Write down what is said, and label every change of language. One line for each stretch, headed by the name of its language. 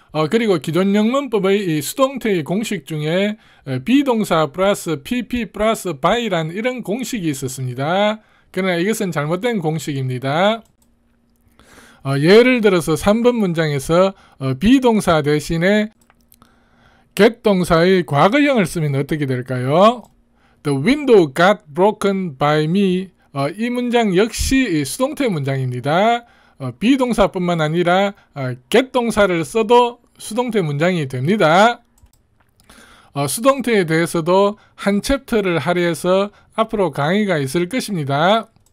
Korean: 그리고 기존 영문법의 수동태의 공식 중에 비동사 플러스 pp 플러스 by란 이런 공식이 있었습니다. 그러나 이것은 잘못된 공식입니다. 예를 들어서 3번 문장에서 비동사 대신에 get 동사의 과거형을 쓰면 어떻게 될까요?
English: The window got broken by me.
Korean: 이 문장 역시 수동태 문장입니다. 비동사뿐만 아니라 get 동사를 써도 수동태 문장이 됩니다. 수동태에 대해서도 한 챕터를 할애해서 앞으로 강의가 있을 것입니다.